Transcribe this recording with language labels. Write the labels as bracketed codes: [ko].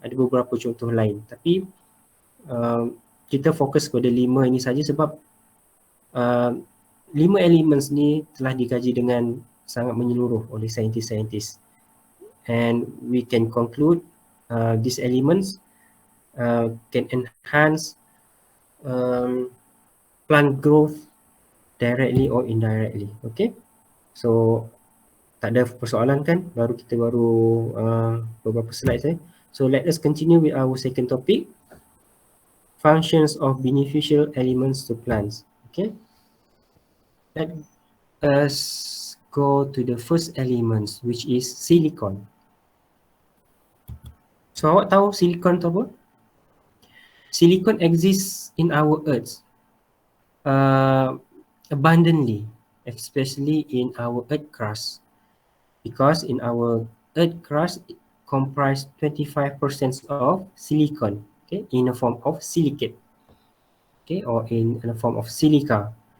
[ms] Ada beberapa contoh lain. Tapi kita fokus pada 5 ini saja sebab 5 elements ni telah dikaji dengan sangat menyeluruh oleh saintis-saintis. [en] And we can conclude these elements can enhance plant growth directly or indirectly. [ms] Okay, so tak ada persoalan kan? Kita baru beberapa slide saja. [en] So let us continue with our second topic, functions of beneficial elements to plants. Okay, let us go to the first elements, which is silicon. So [ms] awak tahu silicon tu apa? [en] Silicon exists in our earth abundantly, especially in our earth crust, because in our earth crust it comprise 25% of silicon, okay, in a form of silicate, okay, or in a form of silica.